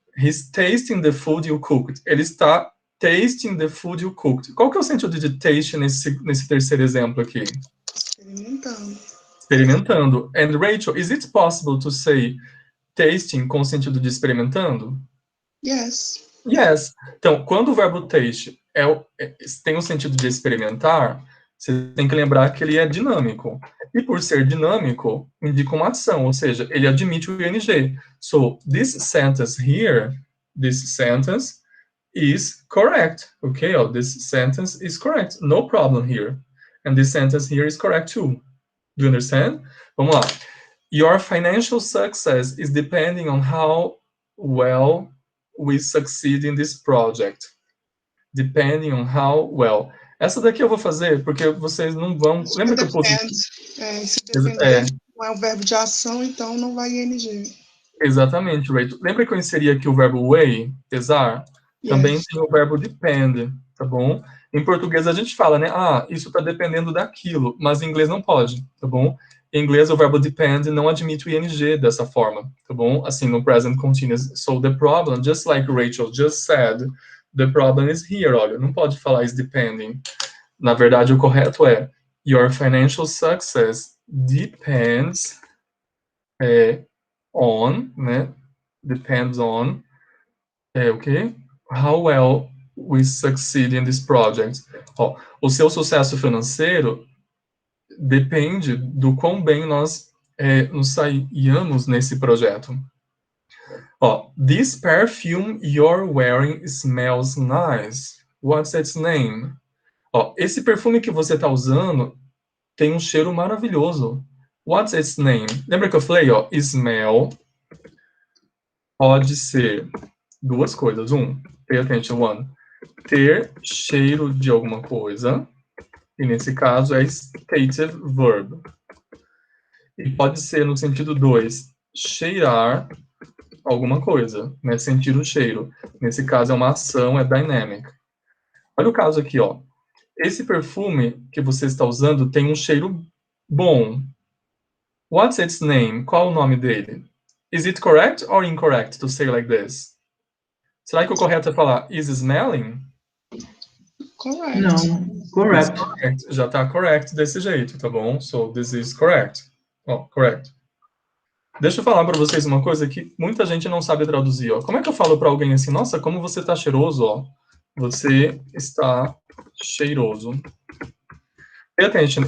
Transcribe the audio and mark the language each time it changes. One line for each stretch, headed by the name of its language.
English: He's tasting the food you cooked.
Portuguese: Ele está
English: tasting the food you cooked.
Portuguese: Qual que é o sentido de taste nesse terceiro exemplo aqui? Experimentando.
English: Experimentando. And Rachel, is it possible to say tasting
Portuguese: com o sentido de experimentando?
English: Yes. Yes.
Portuguese: Então, quando o verbo taste tem o sentido de experimentar, você tem que lembrar que ele é dinâmico. E por ser dinâmico, indica uma ação, ou seja, ele admite o ing.
English: So, this sentence here, this sentence is correct. Okay, this sentence is correct. No problem here. And this sentence here is correct too. Do you understand?
Portuguese: Vamos lá.
English: Your financial success is depending on how well we succeed in this project. Depending on how well.
Portuguese: Essa daqui eu vou fazer porque vocês não vão... Lembra que eu pus... Se depender, não é um verbo de ação, então não vai ing. Exatamente, Rachel. Lembra que eu inseri aqui o verbo weigh, pesar?
English: Yes.
Portuguese: Também tem o verbo depend, tá bom? Em português a gente fala, né? Ah, isso está dependendo daquilo, mas em inglês não pode, tá bom? Em inglês o verbo depend não admite o ing dessa forma, tá bom? Assim, no present continuous.
English: So the problem, just like Rachel just said, the problem is here,
Portuguese: olha, não pode falar
English: is depending.
Portuguese: Na verdade, o correto é your financial success depends on, né?
English: Depends on, okay? How well we succeed in this project.
Portuguese: Ó, o seu sucesso financeiro depende do quão bem nós nos saímos nesse projeto.
English: Ó, this perfume you're wearing smells nice. What's its name?
Portuguese: Ó, esse perfume que você está usando tem um cheiro maravilhoso.
English: What's its name?
Portuguese: Lembra que eu falei, ó, smell pode ser duas coisas.
English: Pay attention,
Portuguese: ter cheiro de alguma coisa, e nesse caso é stative verb. E pode ser no sentido 2, cheirar alguma coisa, né? Sentir o cheiro. Nesse caso é uma ação, é dynamic. Olha o caso aqui, ó. Esse perfume que você está usando tem um cheiro bom.
English: What's its name?
Portuguese: Qual o nome dele?
English: Is it correct or incorrect to say like this?
Portuguese: Será que o correto é falar is smelling?
English: Correct.
Portuguese: Não, correct. Já está correct desse jeito, tá bom?
English: So this is correct.
Portuguese: Ó, correct. Deixa eu falar para vocês uma coisa que muita gente não sabe traduzir, ó. Como é que eu falo para alguém assim, nossa, como você está cheiroso, ó? Você está cheiroso.
English: Pay attention.